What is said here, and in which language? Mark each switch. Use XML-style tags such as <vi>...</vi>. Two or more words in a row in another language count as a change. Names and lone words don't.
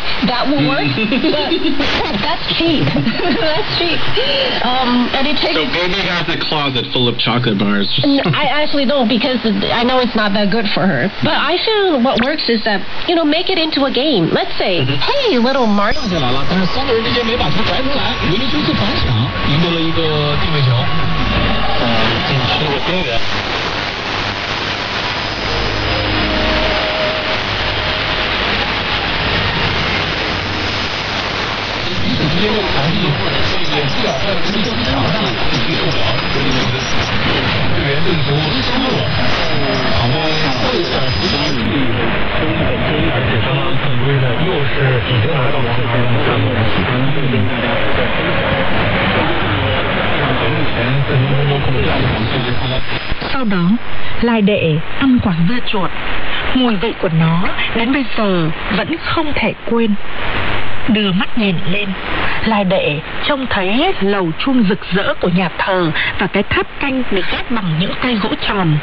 <en>That will work, but that's cheap. That's cheap. And it takes. So baby has a closet full of chocolate bars. I actually don't because I know it's not that good for her. But I found what works is that make it into a game. Let's say, hey, little Marty.</en> <zh>上起来了，但是3个人之间没把球甩出来，维尼修斯反抢赢得了一个定位球。禁区的边缘。直接就传递，也基本上是正常的进行不了，队员进球失误了。好的，这个而且刚刚犯规的又是已经拿到黄牌的大陆人，目前在中国控制</zh> <vi>Sau đó, lai đệ ăn quả dưa chuột. Mùi vị của nó đến bây giờ vẫn không thể quên. Đưa mắt nhìn lên, lai đệ trông thấy lầu chuông rực rỡ của nhà thờ và cái tháp canh được ghép bằng những cây gỗ tròn.</vi>